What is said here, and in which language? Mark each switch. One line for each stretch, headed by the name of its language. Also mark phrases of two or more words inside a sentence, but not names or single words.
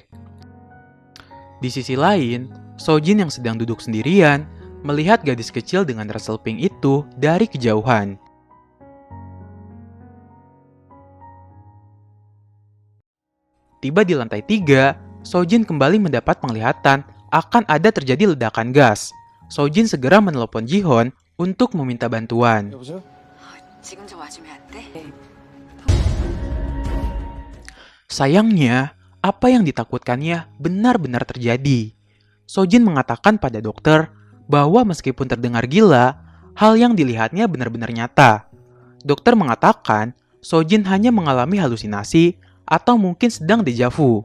Indonesian: Di sisi lain, Sojin yang sedang duduk sendirian melihat gadis kecil dengan ransel pink itu dari kejauhan. Tiba di lantai 3, Sojin kembali mendapat penglihatan akan ada terjadi ledakan gas. Sojin segera menelepon Ji-Hon untuk meminta bantuan.
Korean: 여보세요? 지금 좀 와주면 안 돼?
Indonesian: Sayangnya, apa yang ditakutkannya benar-benar terjadi. Sojin mengatakan pada dokter bahwa meskipun terdengar gila, hal yang dilihatnya benar-benar nyata. Dokter mengatakan Sojin hanya mengalami halusinasi atau mungkin sedang dejavu.